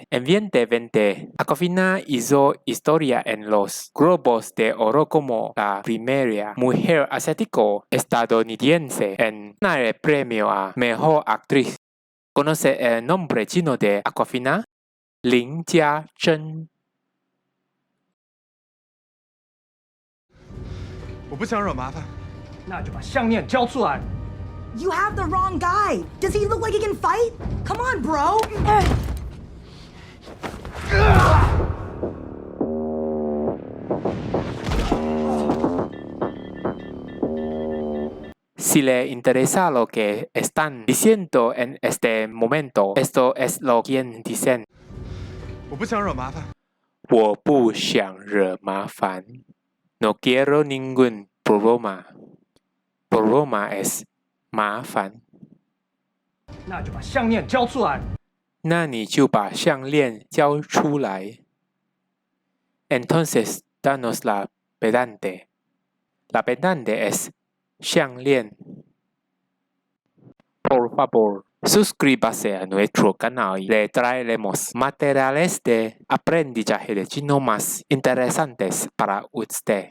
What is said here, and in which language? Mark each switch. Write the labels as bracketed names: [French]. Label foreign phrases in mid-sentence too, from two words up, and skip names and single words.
[Spanish] En 2020, Awkwafina hizo historia en los Globos de Oro como la primera mujer asiático-estadounidense en ganar el premio a Mejor Actriz. ¿Conoce el nombre chino de Awkwafina? Lin Jiazhen. [Chinese] 我不想惹麻烦，那就把项链交出来。 [English] You have the wrong guy. Does he look like he can fight? Come on, bro. [Spanish] Si le interesa lo que están diciendo en este momento, esto es lo que dicen. [Chinese] 我不想惹麻烦。我不想惹麻烦. [Spanish] No quiero ningún problema. Problema es 麻烦. [Chinese] 那就把项链交出来。那你就把项链交出来. [Spanish] Entonces, danos la pendante. La pendante es 项链. Por favor, suscríbase a nuestro canal y le traeremos materiales de aprendizaje de chino más interesantes para usted.